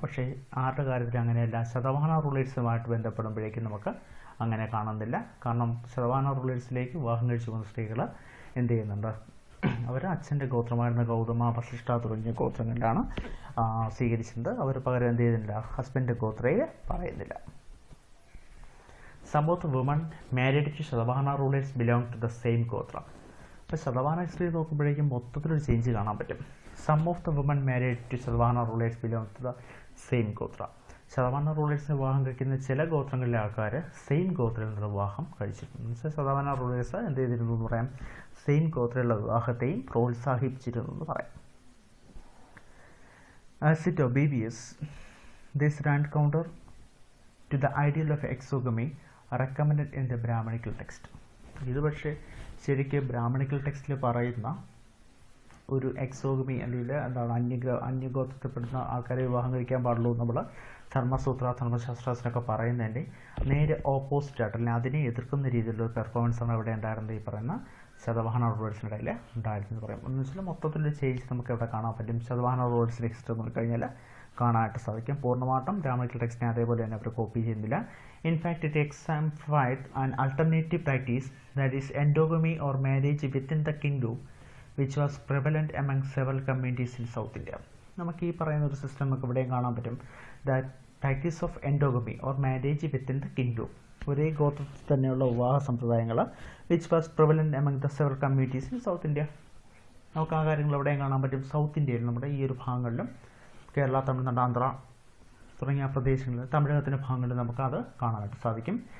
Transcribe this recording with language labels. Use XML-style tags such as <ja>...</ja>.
<ml>പക്ഷേ ആരുടെ കാര്യത്തിൽ അങ്ങനെയല്ല. ശതവാഹന റൂളേഴ്സുമായിട്ട് ബന്ധപ്പെടുമ്പോഴേക്കും നമുക്ക് അങ്ങനെ കാണുന്നില്ല. കാരണം ശതവാഹന റൂളേഴ്സിലേക്ക് വിവാഹം കഴിച്ചു പോകുന്ന സ്ത്രീകൾ എന്ത് ചെയ്യുന്നുണ്ട്, അവർ അച്ഛൻ്റെ ഗോത്രമായിരുന്ന ഗൗതമ, വസിഷ്ഠ തുടങ്ങിയ ഗോത്രങ്ങളിലാണ് സ്വീകരിച്ചത്. അവർ പകരം എന്ത് ചെയ്യുന്നില്ല, ഹസ്ബൻഡ് ഗോത്രയെ പറയുന്നില്ല.</ml> <en>Some of the women married to Satavahana rulers belong to the same gotra.</en> <ml>അപ്പോൾ ശതവാഹന ഹിസ്റ്ററി നോക്കുമ്പോഴേക്കും മൊത്തത്തിലൊരു ചേഞ്ച് കാണാൻ പറ്റും.</ml> <en>Some of the women married to Satavahana rulers belong to the same gotra.</en> <ml>ശതവാഹന റൂളേഴ്സിന് വിവാഹം കഴിക്കുന്ന ചില ഗോത്രങ്ങളിലെ ആൾക്കാർ സെയിം ഗോത്രയിൽ നിന്ന് വിവാഹം കഴിച്ചിട്ടുണ്ട്. ശതവാഹന റൂളേഴ്സ് എന്ത് ചെയ്തിരുന്നു എന്ന് പറയാം, സെയിം ഗോത്രയിലുള്ള വിവാഹത്തെയും പ്രോത്സാഹിപ്പിച്ചിരുന്നു എന്ന് പറയാം.</ml> <en>As it obvious, this ran counter to the ideal of exogamy recommended in the Brahmanical text.</en> <ml>ഇത് പക്ഷേ ശരിക്കും ബ്രാഹ്മണിക്കൽ ടെക്സ്റ്റിൽ പറയുന്ന ഒരു എക്സോഗമി അല്ലെങ്കിൽ അന്യഗോത്രത്തിൽപ്പെടുന്ന ആൾക്കാരെ വിവാഹം കഴിക്കാൻ പാടുള്ളൂ നമ്മൾ ധർമ്മസൂത്ര, ധർമ്മശാസ്ത്രത്തിനൊക്കെ പറയുന്നതിൻ്റെ നേരെ ഓപ്പോസിറ്റ് ആയിട്ട് അല്ലെങ്കിൽ അതിനെ എതിർക്കുന്ന രീതിയിലുള്ള ഒരു പെർഫോമൻസാണ് ഇവിടെ ഉണ്ടായിരുന്നത് ഈ പറയുന്ന ശതവാഹന റൂളേഴ്സിൻ്റെ ഇടയിൽ ഉണ്ടായിരുന്നെന്ന് പറയാം. എന്ന് വെച്ചാൽ മൊത്തത്തിലൊരു ചേഞ്ച് നമുക്ക് ഇവിടെ കാണാൻ പറ്റും. ശതവാഹന റൂളേഴ്സിൻ്റെ ഹിസ്റ്ററി നോക്കിക്കഴിഞ്ഞാൽ കാണാനായിട്ട് സാധിക്കും. പൂർണ്ണമായിട്ടും ബ്രാഹ്മണിക്കൽ ടെക്സ്റ്റിനെ അതേപോലെ തന്നെ അവർ കോപ്പി ചെയ്യുന്നില്ല.</ml> <en>In fact it exemplified an alternative practice, that is endogamy or marriage within the kingdom, which was prevalent among several communities in South India.</en> <ml>നമുക്ക് ഈ പറയുന്ന ഒരു സിസ്റ്റം നമുക്ക് ഇവിടെയും കാണാൻ പറ്റും.</ml> <en>that practice of endogamy or marriage within the kingdom,</en> <ml>ഒരേ ഗോത്രത്തിൽ തന്നെയുള്ള വിവാഹ സമ്പ്രദായങ്ങൾ</ml> <en>Which was prevalent among the several communities in South India.</en> <ml>നമുക്ക് ആ കാര്യങ്ങൾ എവിടെയും കാണാൻ പറ്റും. സൗത്ത് ഇന്ത്യയിൽ നമ്മുടെ ഈ ഒരു ഭാഗങ്ങളിലും കേരള, തമിഴ്നാട്, ആന്ധ്ര തുടങ്ങിയ പ്രദേശങ്ങളിൽ, തമിഴകത്തിൻ്റെ ഭാഗങ്ങളിൽ നമുക്ക് അത് കാണാനായിട്ട് സാധിക്കും.</ml>